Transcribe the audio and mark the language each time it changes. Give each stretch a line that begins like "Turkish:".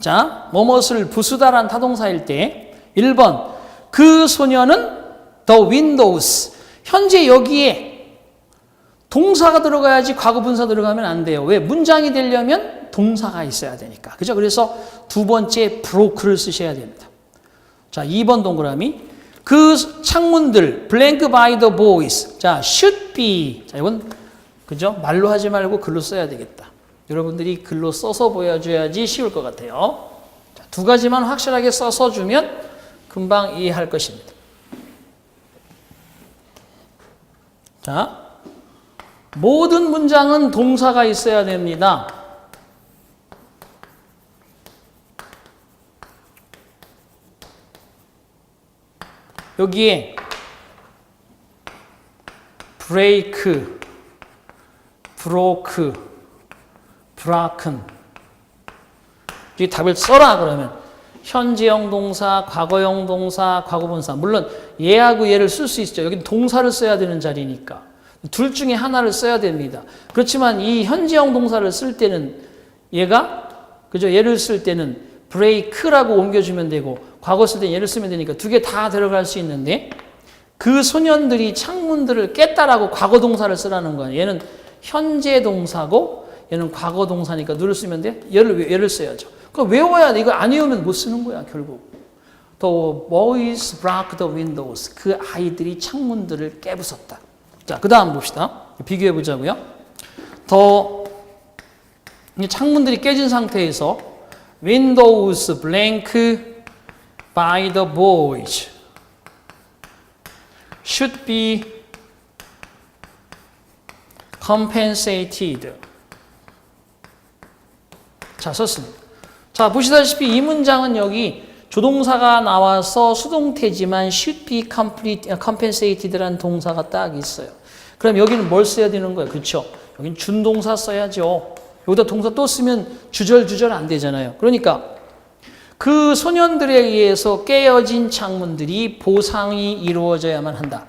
Korean: 자, 뭐뭇을 부수다란 타동사일 때 1번, 그 소녀는
English: the windows.
Korean: 현재 여기에 동사가 들어가야지 과거 분사 들어가면 안 돼요. 왜? 문장이 되려면 동사가 있어야 되니까. 그죠? 그래서 두 번째 broke를 쓰셔야 됩니다. 자, 2번 동그라미. 그 창문들
English: blank by the boys.
Korean: 자,
English: should be.
Korean: 자, 이건 그죠? 말로 하지 말고 글로 써야 되겠다. 여러분들이 글로 써서 보여줘야지 쉬울 것 같아요. 자, 두 가지만 확실하게 써서 주면 금방 이해할 것입니다. 자, 모든 문장은 동사가 있어야 됩니다. 여기에
English: break, broke, broken.
Korean: 이 답을 써라 그러면 현재형 동사, 과거형 동사, 과거분사. 물론 얘하고 얘를 쓸 수 있죠. 여기는 동사를 써야 되는 자리니까. 둘 중에 하나를 써야 됩니다. 그렇지만 이 현재형 동사를 쓸 때는 얘가 그죠? 얘를 쓸 때는 break라고 옮겨주면 되고 과거 쓸 때는 얘를 쓰면 되니까 두 개 다 들어갈 수 있는데 그 소년들이 창문들을 깼다라고 과거 동사를 쓰라는 거예요. 얘는 현재 동사고 얘는 과거 동사니까 누를 쓰면 돼? 얘를 써야죠. 그럼 외워야 돼. 이거 안 외우면 못 쓰는 거야, 결국.
English: The boys broke the windows.
Korean: 그 아이들이 창문들을 깨부쉈다. 자, 그 다음 봅시다. 비교해 보자고요. 창문들이 깨진 상태에서
English: windows blank by the boys should be compensated.
Korean: 자, 썼습니다. 자, 보시다시피 이 문장은 여기 조동사가 나와서 수동태지만
English: should be compensated
Korean: 라는 동사가 딱 있어요. 그럼 여기는 뭘 써야 되는 거예요? 그렇죠? 여기는 준동사 써야죠. 여기다 동사 또 쓰면 주절주절 안 되잖아요. 그러니까 그 소년들에 의해서 깨어진 창문들이 보상이 이루어져야만 한다.